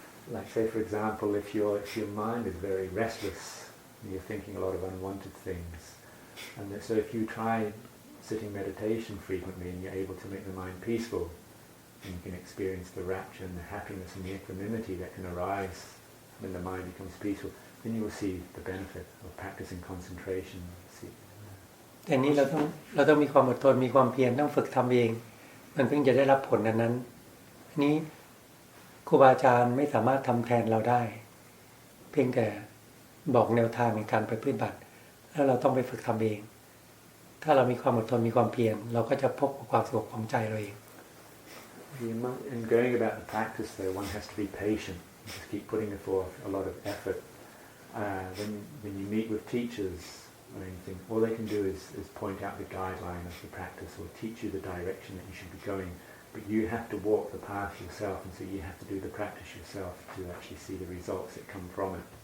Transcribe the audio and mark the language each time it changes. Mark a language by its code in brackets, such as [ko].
[en] Like say for example, if your mind is very restless and you're thinking a lot of unwanted things, and so if you try sitting meditation frequently and you're able to make the mind peaceful, and you can experience the rapture and the happiness and the equanimity that can arise when the mind becomes peaceful, then you will see the benefit of practicing concentration. [th] แต่นี้เราต้องมีความอดทนมีความเพียรต้องฝึกทำเองมันเพิ่งจะได้รับผลนั้นอันนี้ครูบาอาจารย์ไม่สามารถทำแทนเราได้เพียงแต่บอกแนวทางในการไปปฏิบัติแล้วเราต้องไปฝึกทำเองถ้าเรามีความอดทนมีความเพียรเราก็จะพบกับความสงบของใจเราเอง [en] In going about the practice though, one has to be patient. Just keep putting forth a lot of effort. When you meet with teachers or anything, all they can do is point out the guideline of the practice or teach you the direction that you should be going. But you have to walk the path yourself, and so you have to do the practice yourself to actually see the results that come from it.